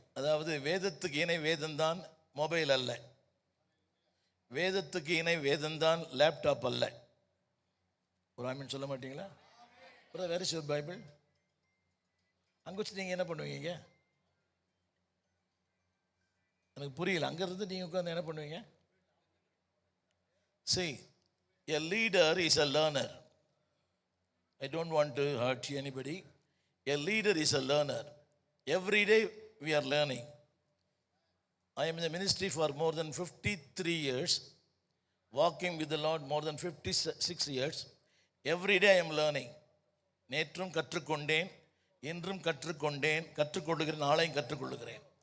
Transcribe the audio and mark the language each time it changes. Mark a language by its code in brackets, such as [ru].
[ta] அதாவது வேதத்துக்கு இணை வேதம்தான் மொபைல் அல்ல, வேதத்துக்கு இணை வேதம்தான் லேப்டாப் அல்ல. ஒரு ஆமீன் சொல்ல மாட்டீங்களா? வேற ஷூர் பைபிள் அங்கே வச்சு நீங்கள் என்ன பண்ணுவீங்க? எனக்கு புரியல. அங்கேருந்து நீங்கள் உட்காந்து என்ன பண்ணுவீங்க? [en] See, a leader is a learner. I don't want to hurt anybody. A leader is a learner. Every day we are learning. I am in the ministry for more than 53 years, walking with the Lord more than 56 years. Every day I am learning. [ta] நேற்றும் கற்றுக்கொண்டேன், இன்றும் கற்றுக்கொண்டேன், கற்றுக்கொள்கிறேன், நாளையும் கற்றுக்கொள்கிறேன்.